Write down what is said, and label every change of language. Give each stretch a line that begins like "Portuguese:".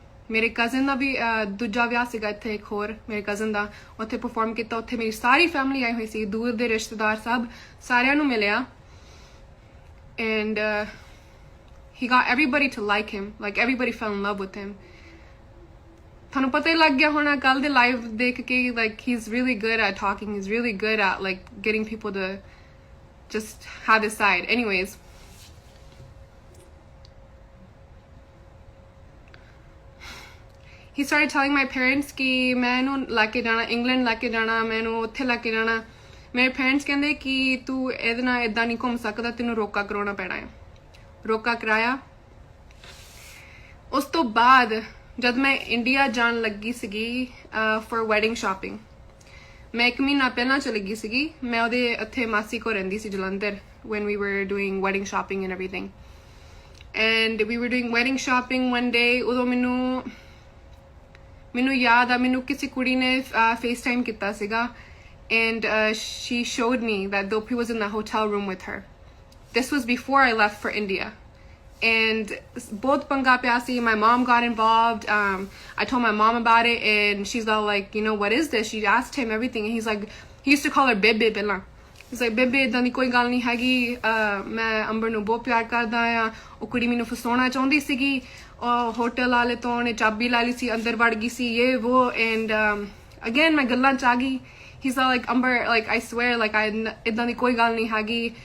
Punjabi: ਮੇਰੇ ਕਜ਼ਨ ਦਾ ਵੀ ਦੂਜਾ ਵਿਆਹ ਸੀਗਾ ਇੱਥੇ, ਇੱਕ ਹੋਰ ਮੇਰੇ ਕਜ਼ਨ ਦਾ, ਉੱਥੇ ਪਰਫਾਰਮ ਕੀਤਾ। ਉੱਥੇ ਮੇਰੀ ਸਾਰੀ ਫੈਮਿਲੀ ਆਈ ਹੋਈ ਸੀ, ਦੂਰ ਦੇ ਰਿਸ਼ਤੇਦਾਰ ਸਭ, ਸਾਰਿਆਂ ਨੂੰ ਮਿਲਿਆ
English: and he got everybody to like him, like everybody fell in love with him।
Punjabi: ਤੁਹਾਨੂੰ ਪਤਾ ਹੀ ਲੱਗ ਗਿਆ ਹੋਣਾ ਕੱਲ ਦੇ ਲਾਈਵ ਦੇਖ ਕੇ
English: like he's really good at talking, he's really good at like getting people to just have his side। anyways he started telling my parents
Punjabi: ਕਿ ਮੈਂ ਇਹਨੂੰ ਲੈ ਕੇ ਜਾਣਾ ਇੰਗਲੈਂਡ, ਲੈ ਕੇ ਜਾਣਾ ਮੈਂ ਇਹਨੂੰ ਉੱਥੇ ਲੈ ਕੇ ਜਾਣਾ। ਮੇਰੇ ਪੇਰੈਂਟਸ ਕਹਿੰਦੇ ਕਿ ਤੂੰ ਇਹਦੇ ਨਾਲ ਇੱਦਾਂ ਨਹੀਂ ਘੁੰਮ ਸਕਦਾ, ਤੈਨੂੰ ਰੋਕਾ ਕਰਾਉਣਾ ਪੈਣਾ ਹੈ। ਰੋਕਾ ਕਰਾਇਆ। ਉਸ ਤੋਂ ਬਾਅਦ ਜਦ ਮੈਂ ਇੰਡੀਆ ਜਾਣ ਲੱਗੀ ਸੀਗੀ ਫॉर ਵੈਡਿੰਗ ਸ਼ਾਪਿੰਗ, ਮੈਂ 1 ਮਹੀਨਾ ਪਹਿਲਾਂ ਚਲੀ ਗਈ ਸੀਗੀ। ਮੈਂ ਉਹਦੇ ਇੱਥੇ ਮਾਸੀ ਕੋਲ ਰਹਿੰਦੀ ਸੀ Jalandhar
English: when we were doing wedding shopping and everything and we were doing wedding shopping one day।
Punjabi: ਉਦੋਂ ਮੈਨੂੰ ਯਾਦ ਆ ਮੈਨੂੰ ਕਿਸੇ ਕੁੜੀ ਨੇ FaceTime ਕੀਤਾ ਸੀਗਾ
English: and she showed me that Dilpreet was in the hotel room with her। This was before I left for India and both panga pyasi. My mom got involved. I told my mom about it, and she's all like, you know, what is this? She asked him everything, and he's like, he used to call her Bebe Bella. He's like,
Punjabi: Bebe idaਂ ਦੀ ਕੋਈ ਗੱਲ ਨਹੀਂ ਹੈਗੀ, ਮੈਂ ਅੰਬਰ ਨੂੰ ਬਹੁਤ ਪਿਆਰ ਕਰਦਾ ਆ, ਉਹ ਕੁੜੀ ਮੈਨੂੰ ਫਸਾਉਣਾ ਚਾਹੁੰਦੀ ਸੀਗੀ, ਹੋਟਲ ਵਾਲੇ ਤੋਂ ਉਹਨੇ ਚਾਬੀ ਲੈ ਲਈ ਸੀ, ਅੰਦਰ ਵੜ ਗਈ ਸੀ, ਇਹ ਉਹ,
English: and again
Punjabi: ਮੈਂ ਗੱਲਾਂ ਚ ਆ ਗਈ.
English: He's all like, Amber, like, I swear, like,
Punjabi: idaਂ ਦੀ ਕੋਈ ਗੱਲ ਨਹੀਂ ਹੈਗੀ.